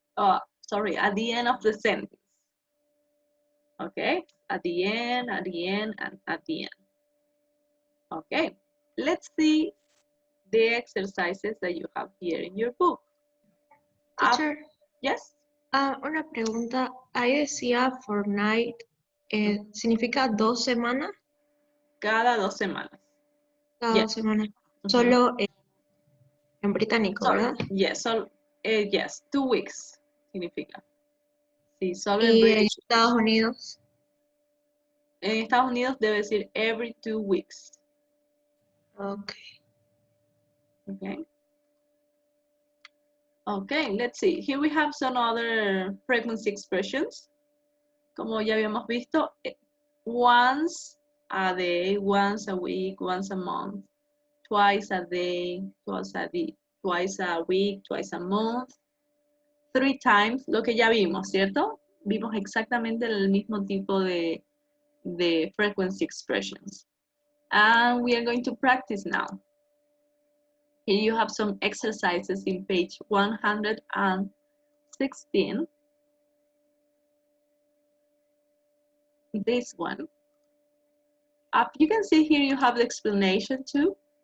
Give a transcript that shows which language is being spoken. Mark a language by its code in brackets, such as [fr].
[en] At the end of the sentence. Okay? At the end, and at the end. Okay. Let's see the exercises that you have here in your book. Teacher, Yes? [es] una pregunta. Ahí decía fortnight, ¿significa 2 semanas? Cada 2 semanas. Cada 2 semanas. Solo en británico, ¿verdad? [en] Yes, yes, 2 weeks [es] significa. Sí, solo en ¿Y en [en] British. [es] Estados Unidos? En Estados Unidos debe decir [en] every 2 weeks. Okay. Okay. Okay, let's see. Here we have some other frequency expressions. [es] Como ya habíamos visto, [en] once a day, once a week, once a month, twice a day, twice a week, twice a month, 3 times, [es] lo que ya vimos, ¿cierto? Vimos exactamente el mismo tipo de [en] frequency expressions. And we are going to practice now. Here you have some exercises in page 116. This one. You can see here you have the explanation too.